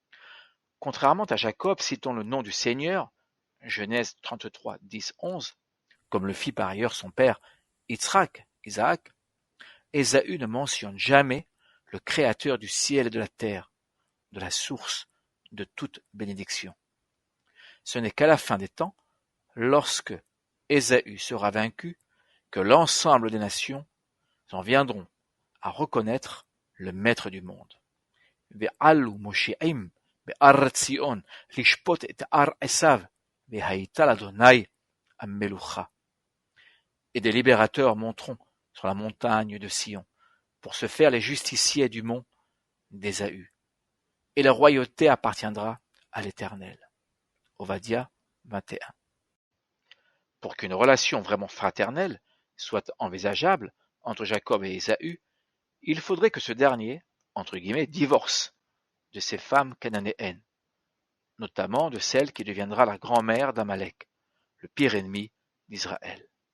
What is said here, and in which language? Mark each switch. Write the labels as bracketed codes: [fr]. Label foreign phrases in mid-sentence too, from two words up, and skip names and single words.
[fr] Contrairement à Jacob citant le nom du Seigneur, Genèse 33, 10, 11, comme le fit par ailleurs son père Isaac, Ésaü ne mentionne jamais le Créateur du ciel et de la terre, de la source de toute bénédiction. Ce n'est qu'à la fin des temps, lorsque Ésaü sera vaincu, que l'ensemble des nations en viendront à reconnaître le Maître du monde. [he] ועלו מושיעים בהר ציון לשפוט את הר עשיו, והייתה לאדוני המלוכה. [fr] Et des libérateurs monteront sur la montagne de Sion, pour se faire les justiciers du mont d'Ésaü. Et la royauté appartiendra à l'Éternel. Ovadia 21. Pour qu'une relation vraiment fraternelle soit envisageable entre Jacob et Ésaü, il faudrait que ce dernier, entre guillemets, divorce de ces femmes cananéennes, notamment de celle qui deviendra la grand-mère d'Amalek, le pire ennemi d'Israël.